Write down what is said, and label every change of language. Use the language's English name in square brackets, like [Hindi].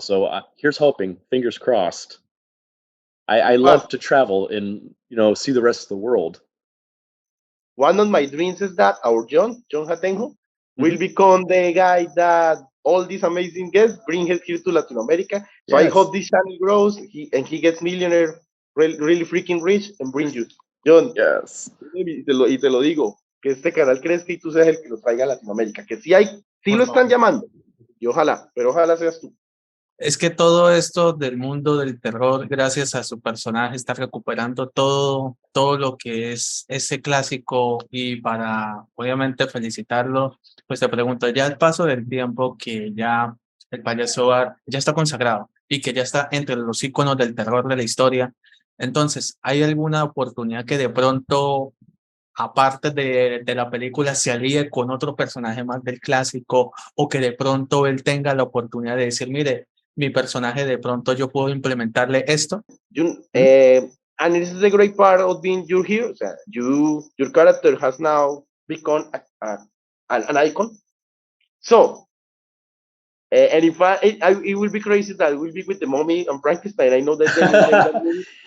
[English] So here's hoping, fingers crossed. I love to travel and see the rest of the world. One of my dreams is that our Jhon Jatenjor, will become the guy that all these amazing guests bring here to Latin America. So I hope this channel grows and he gets millionaire, really freaking rich, and bring you. Jhon, yes. [Spanish] Y te lo digo, que este canal crezca y tú seas el que lo traiga a Latinoamérica. Que sí lo están llamando. Y ojalá, pero ojalá seas tú. Es que todo esto del mundo del terror, gracias a su personaje, está recuperando todo lo que es ese clásico, y para obviamente felicitarlo, pues te pregunto, ya al paso del tiempo que ya el payaso Bar ya está consagrado y que ya está entre los íconos del terror de la historia, entonces, ¿hay alguna oportunidad que de pronto, aparte de la película, se alíe con otro personaje más del clásico, o que de pronto él tenga la oportunidad de decir, mire, mi personaje de pronto yo puedo implementarle esto? [English] And this is the great part of being you here. [Spanish] O sea, [English] your character has now become an icon. So, and if it will be crazy that it will be with the Mummy and Frankenstein. I know that they will make that movie.